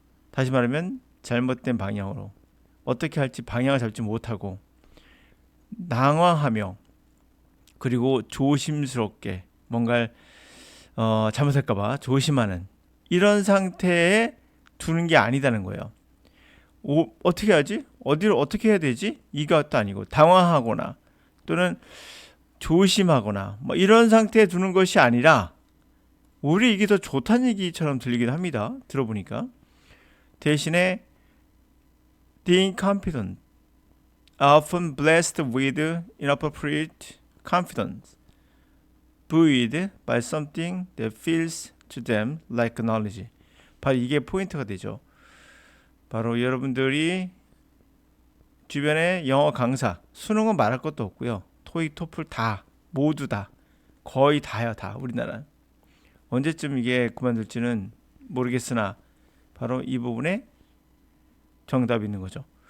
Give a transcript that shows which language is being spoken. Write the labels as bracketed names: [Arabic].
[Korean] 다시 말하면 잘못된 방향으로 어떻게 할지 방향을 잡지 못하고 당황하며 그리고 조심스럽게 뭔가를 잘못할까봐 조심하는 이런 상태에 두는 게 아니다는 거예요. 어떻게 하지? 어디를 어떻게 해야 되지? 이것도 아니고 당황하거나 또는 조심하거나 뭐 이런 상태에 두는 것이 아니라 오히려 이게 더 좋다는 얘기처럼 들리기도 합니다. 들어보니까 대신에 [English] being confident, often blessed with inappropriate confidence, buoyed by something that feels to them like knowledge. [Korean] 바로 이게 포인트가 되죠. 바로 여러분들이 주변에 영어 강사, 수능은 말할 것도 없고요. 토익, 토플 다, 모두 다, 거의 다요, 다 우리나라. 언제쯤 이게 그만둘지는 모르겠으나 바로 이 부분에 정답이 있는 거죠.